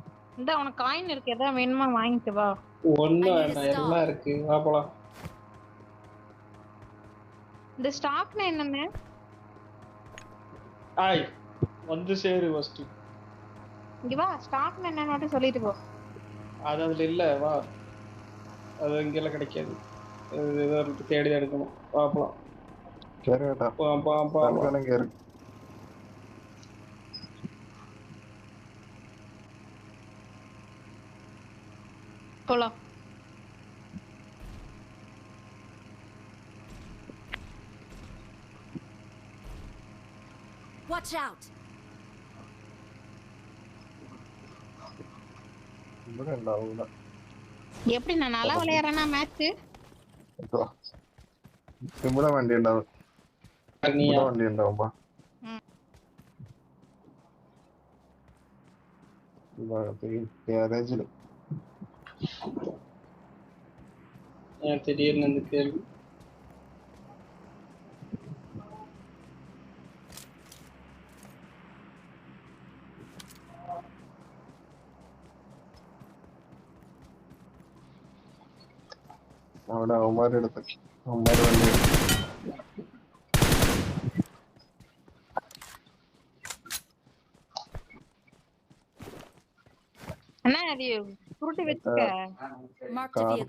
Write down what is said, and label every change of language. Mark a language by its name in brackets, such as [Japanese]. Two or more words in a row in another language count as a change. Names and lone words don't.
[Tamil] இந்த உனக்கு காயின் இருக்கு, எதாவது வேணுமா வாங்கிட்டு வா. ஒண்ணும் [English] I need a [Tamil] வேண்டாம், [English] stop. [Tamil] எல்லாம் இருக்கு, வா போலாம். இந்த ஸ்டாக்னா என்னன்னு? ஆய் வந்து சேரு ஃபர்ஸ்ட். இங்க வா, ஸ்டாக்னா என்னன்னு மட்டும் சொல்லிட்டு போ. அது அதுல இல்ல, வா. அது இங்கெல்லாம் கிடைக்காது. அது ஏதோ தேடி தான் எடுக்கணும், வா போலாம். சரி கேட்டா தற்காலம் இங்க இருக்கு. போலாம். [English] Watch out! [Malayalam] ഇവിടെ ഉണ്ടാവൂല. [Tamil] எப்படி நான் நல்லா விளையாடுறேன்னா மேட்ச்? [Malayalam] കേട്ടോ ഇവിടെ വണ്ടി ഉണ്ടാവും, [Tamil] நீயா [Malayalam] ഇവിടെ വണ്ടി ഉണ്ടാവുമ്പോ ഗ്യാരേജില് [Tamil] ஏன் திடீர்னு இந்த கேள்வி? [Malayalam] അവിടെ അവന്മാരുടെ അടുത്ത് അവന്മാര് വണ്ടി [Tamil] அண்ணா அது சுருட்டி வச்சுக்க. [English] Marked a vehicle.